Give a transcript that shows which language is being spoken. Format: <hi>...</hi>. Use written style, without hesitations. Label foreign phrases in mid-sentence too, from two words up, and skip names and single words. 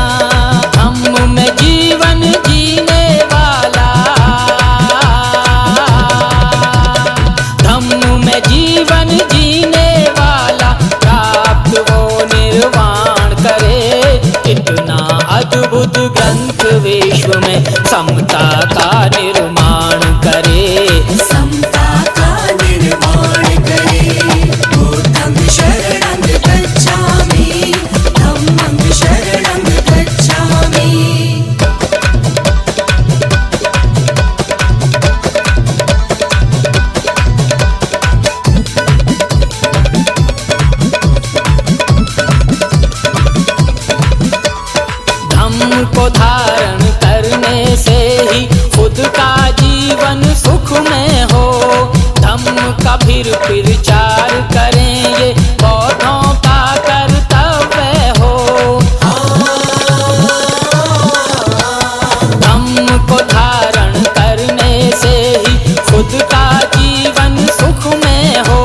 <hi>धम्म में जीवन जीने वाला, धम्म में जीवन जीने वाला प्राप्त वो निर्वाण करे। इतना अद्भुत ग्रंथ विश्व में समता का निर्माण करे। समता का निर्माण करे।</hi> <pi>बुद्धं शरणं गच्छामि, धम्मं शरणं गच्छामि।</pi> <hi>धम्म को धारण करने से ही खुद का जीवन सुख में हो। धम्म का फिर प्रचार करेंगे, बौद्धों का कर्तव्य हो। धम्म को धारण करने से ही खुद का जीवन सुख में हो।</hi>